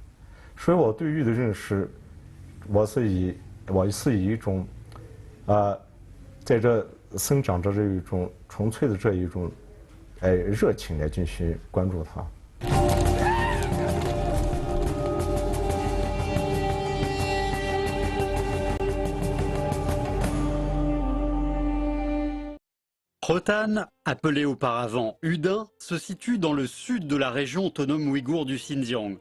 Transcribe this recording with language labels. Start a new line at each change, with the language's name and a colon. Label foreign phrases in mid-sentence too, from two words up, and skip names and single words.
Chinese: 所以我对玉的认识，我是以一种在这生长着这一种纯粹的这一种热情来进行关注它。
French: Rotan, appelé auparavant Udin, se situe dans le sud de la région autonome ouïghour du Xinjiang.